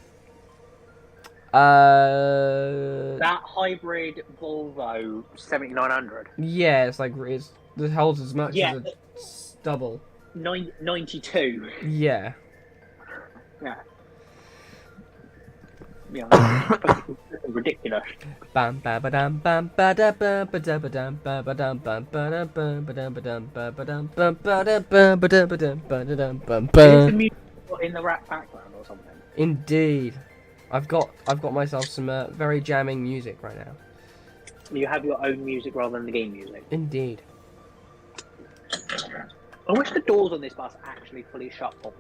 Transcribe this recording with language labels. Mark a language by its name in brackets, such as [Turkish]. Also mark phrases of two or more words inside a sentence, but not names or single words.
[English] That hybrid Volvo 7900. Yeah, it's like it holds as much Yeah. as a double. 92. Yeah. Yeah. Yeah. Ridiculous. Bam ba ba dam bam ba da ba ba da ba dam ba ba dam bam ba da ba ba dam ba dam ba ba dam bam ba da ba ba da ba dam ba da dam bam Is the ba. music in the rap background or something? Indeed, I've got myself some very jamming music right now. You have your own music rather than the game music. Indeed. I wish the doors on this bus actually fully shut properly.